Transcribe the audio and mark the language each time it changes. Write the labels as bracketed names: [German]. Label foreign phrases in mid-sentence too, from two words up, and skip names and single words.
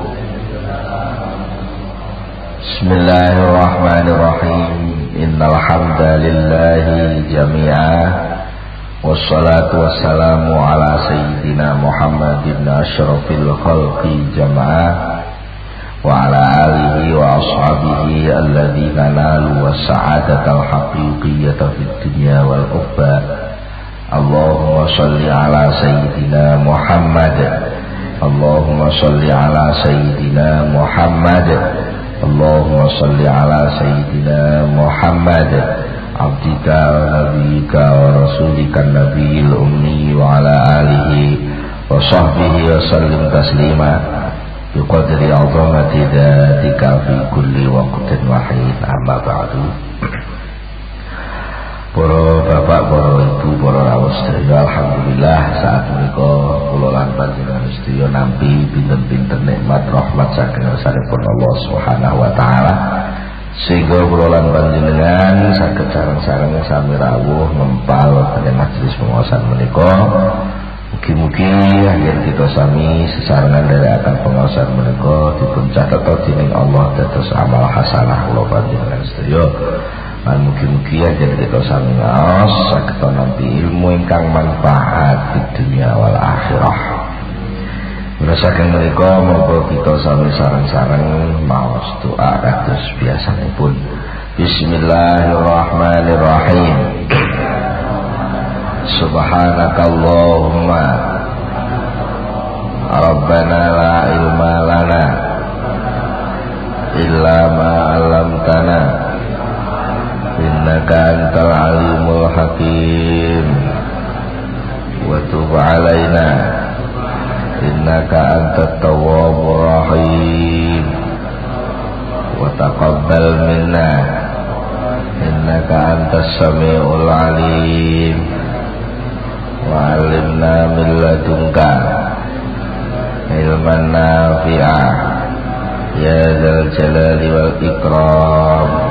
[Arabic] Bismillahirrahmanirrahim. إن الحمد لله جميعا والصلاة والسلام على سيدنا محمد أشرف الخلق جماعة وعلى آله وأصحابه الذين نالوا السعادة الحقيقية في الدنيا والأخرى. اللهم صل على سيدنا محمد. اللهم صل على سيدنا محمد. اللهم صل على سيدنا محمد عبدك ونبيك ورسولك النبي الأمي وعلى آله وصحبه وسلم تسليما بقدر عظمة ذاتك في كل وقت وحين أما بعد. [Javanese] Para bapak, para ibu, para rawuh sedaya, alhamdulillah saat menika kula lan panjenengan sedaya nampi pinten-pinten nikmat rahmat saking sanesipun Allah [Arabic] سبحانه وتعالى [Javanese] sehingga kula lan panjenengan saged sareng-sareng sami rawuh ngempal ing majelis pengaosan menika. Mugi-mugi yen kita sami sesarengan nderekaken pengaosan menika dipun catet dening Allah dados [Arabic] عمل حسنة [Javanese] kula panjenengan sedaya. Lan mugi-mugi aja kita sami ngaos saged nampi ilmu ingkang manfaat di dunia [Arabic] والآخرة. [Javanese] Saking menika monggo kita sami sareng-sareng maos doa kados biasanipun. [Arabic] Bismillahirrahmanirrahim. سبحانك اللهم ربنا لا علم لنا إلا ما علمتنا إنك أنت العليم الحكيم وتب علينا إنك أنت التواب الرحيم وتقبل منا إنك أنت السميع العليم وعلمنا من لدنك علما نافعا يا ذا الجلال والإكرام.